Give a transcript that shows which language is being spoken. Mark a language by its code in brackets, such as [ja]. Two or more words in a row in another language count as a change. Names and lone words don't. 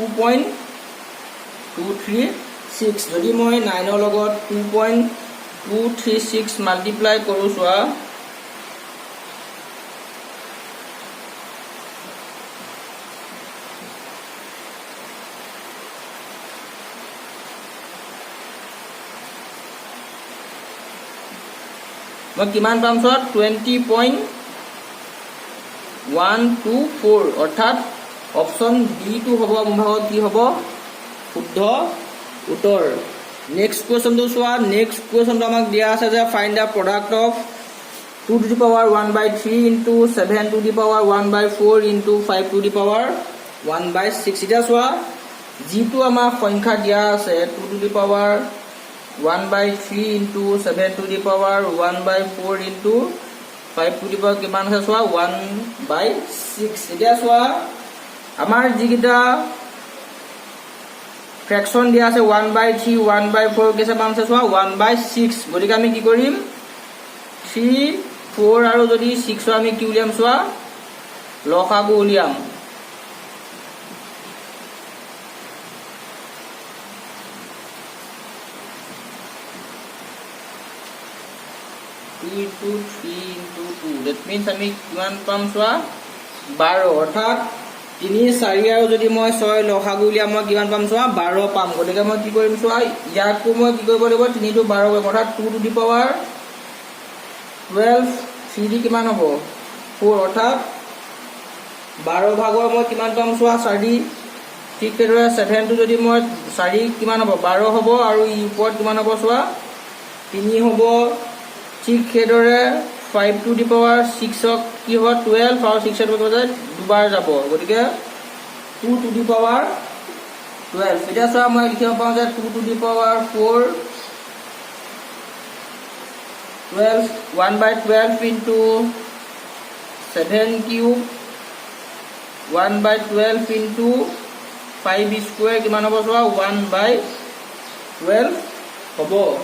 [as] 2.236 যদি মই 9ৰ লগত 2.236 মাল্টিপ্লাই কৰোঁ চোৱা মই কিমান পাম চোৱা 20.124 অৰ্থাৎ [en] option B [as] টো হ'ব মোৰ ভাগত কি হ'ব শুদ্ধ উত্তৰ [en] next questionটো [as] চোৱা [en] next questionটো [as] আমাক দিয়া আছে যে [en] find the product of 2 to the power 1/3 into 7 to the power 1/4 into 5 to the power 1/6 [as] এতিয়া চোৱা যিটো আমাৰ সংখ্যা দিয়া আছে [en] 2 to the power 1/3 into 7 to the power 1/4 into 5 to the power [as] কিমান আছে চোৱা 1/6 এতিয়া চোৱা আমাৰ যিকেইটা ফ্ৰেকশন দিয়া আছে 1/3 1/4 কেছে মান আছে চোৱা 1/6 গতিকে আমি কি কৰিম 3 4 আৰু যদি 6 আমি কি উলিয়াম চোৱা লসাগু উলিয়াম [en] 3 into 3 into 2 that means [as] আমি কিমান পাম চোৱা 12 অৰ্থাৎ 3 4 আৰু যদি মই 6 লসাগু উলিয়াম মই কিমান পাম চোৱা 12 পাম গতিকে মই কি কৰিম চোৱা ইয়াকো মই কি কৰিব লাগিব 3 to 12 কৰিম অৰ্থাৎ [en] 2 to the power [as] 12 3 দি কিমান হ'ব 4 অৰ্থাৎ 12 ভাগৰ মই কিমান পাম চোৱা 4 ঠিক সেইদৰে 7 টো যদি মই 4 কিমান হ'ব 12 হ'ব আৰু ই ওপৰত কিমান হ'ব চোৱা 3 হ'ব ঠিক সেইদৰে [en] 5 to the power 6 [as] কি হ'ব 12 আৰু 6 ৰ বজাত দুবাৰ যাব গতিকে [en] 2 to the power 12 [as] এতিয়া চোৱা মই লিখিব পাওঁ যে [en] 2 to the power 4 12 1/12 into 7 cube 1/12 into 5 square [as] কিমান হ'ব চোৱা 1/12 হ'ব